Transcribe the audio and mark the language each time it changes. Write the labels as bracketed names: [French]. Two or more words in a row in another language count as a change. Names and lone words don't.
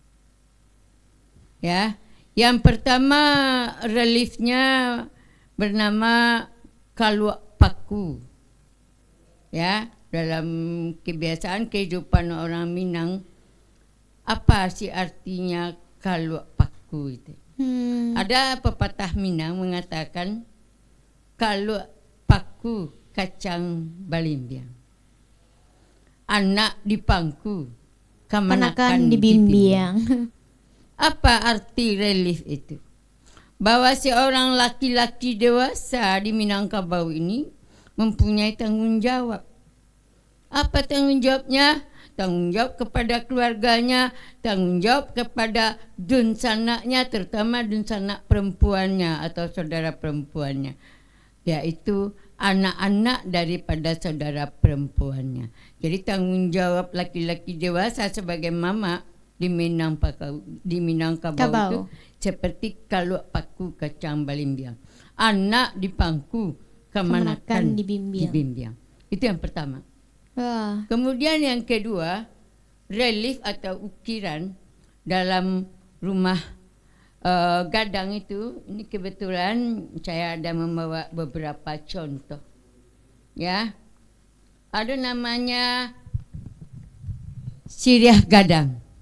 [Indonesian] Ya, yang pertama reliefnya bernama Kaluak Paku. Ya, dalam kebiasaan kehidupan orang Minang, apa sih artinya Kaluak Paku itu? Ada pepatah Minang mengatakan [Minangkabau] Kaluak Paku kacang balimbiang, anak di pangku Kemanakan di Bimbiang. [Indonesian] Apa arti relief itu? Bahwa seorang laki-laki dewasa di Minangkabau ini mempunyai tanggung jawab. Apa tanggung jawabnya? Tanggung jawab kepada keluarganya, tanggung jawab kepada dunsanaknya, terutama dunsanak perempuannya atau saudara perempuannya, yaitu anak-anak daripada saudara perempuannya. Jadi tanggung jawab laki-laki dewasa sebagai mama di Minangkabau itu seperti [Minangkabau] Kaluak Paku kacang balimbiang, anak di pangku kemanakan di Bimbiang. [Indonesian] Itu yang pertama. Wah. Kemudian yang kedua, relief atau ukiran dalam Rumah Gadang itu, ini kebetulan saya ada membawa beberapa contoh. Ya, ada namanya Siriah Gadang.